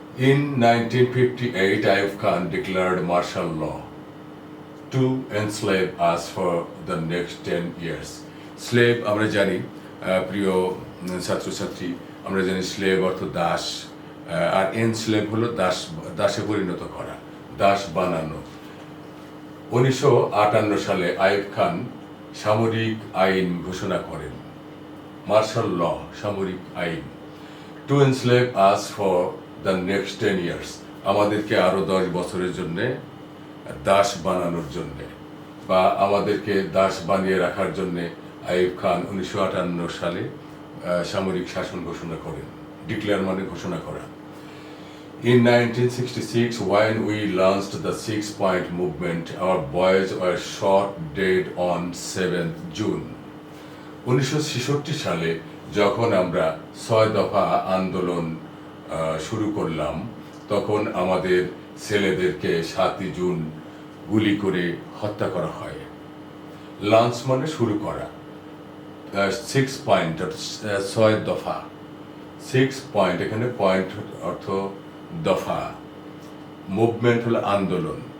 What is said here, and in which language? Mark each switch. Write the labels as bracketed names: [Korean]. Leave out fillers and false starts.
[English] In 1958, Ayub Khan declared martial law to enslave us for the next 10 years. [Bangla] Slave আমরা জানি, প্রিয় ছাত্রছাত্রী, আমরা জানি স্লেভ অর্থ দাস, আর এনস্লেভ হলো দাসে পরিণত করা, দাস বানানো। 1958 সালে আইয়ুব খান সামরিক আইন ঘোষণা করেন, মার্শাল ল, সামরিক আইন। [English] to enslave us for the next 10 years, [Bangla] আমাদেরকে আরো 10 বছরের জন্যে দাস বানানোর জন্যে, বা আমাদেরকে দাস বানিয়ে রাখার জন্যে আইয়ুব খান 1958 সালে সামরিক শাসন ঘোষণা করেন। ডিক্লেয়ার মানে ঘোষণা করা। [English] In 1966, when we launched the 6-point movement, our boys were shot dead on 7th June. [Bangla] 1966 সালে যখন আমরা 6 দফা আন্দোলন শুরু করলাম, তখন আমাদের ছেলেদেরকে 7 জুন গুলি করে হত্যা করা হয়। লঞ্চ মানে শুরু করা, 6 পয়েন্ট 6 দফা, 6 পয়েন্ট, এখানে পয়েন্ট অর্থ দফা, মুভমেন্ট হলো আন্দোলন।